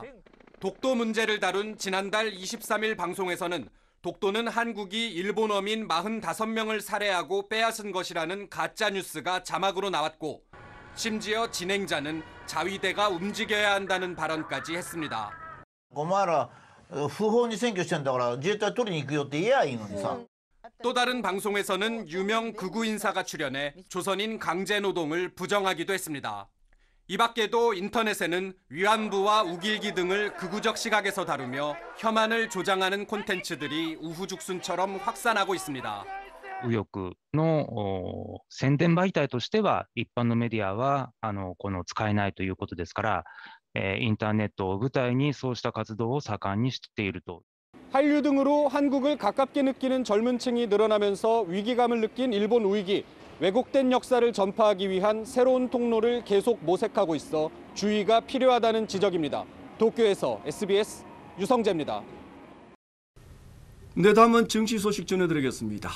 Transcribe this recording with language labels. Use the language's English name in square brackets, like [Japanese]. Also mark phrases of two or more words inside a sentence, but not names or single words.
[Korean] 독도 문제를 다룬 지난달 23일 방송에서는 독도는 한국이 일본 어민 45명을 살해하고 빼앗은 것이라는 가짜뉴스가 자막으로 나왔고 심지어 진행자는 자위대가 움직여야 한다는 발언까지 했습니다. [Japanese] お前ら不法に占拠してんだから自衛隊取りに行くよって言えばいいのにさ. [Korean] 또 다른 방송에서는 유명 극우 인사가 출연해 조선인 강제노동을 부정하기도 했습니다. 이 밖에도 인터넷에는 위안부와 우길기 등을 극우적 시각에서 다루며 혐한을 조장하는 콘텐츠들이 우후죽순처럼 확산하고 있습니다. [Japanese] 右翼の宣伝媒体としては一般のメディアはこの使えないということですから、インターネットを舞台にそうした活動を盛んにしていると. [Korean] 한류 등으로 한국을 가깝게 느끼는 젊은 층이 늘어나면서 위기감을 느낀 일본 우익이 왜곡된 역사를 전파하기 위한 새로운 통로를 계속 모색하고 있어 주의가 필요하다는 지적입니다. 도쿄에서 SBS 유성재입니다. 네, 다음은 증시 소식 전해드리겠습니다.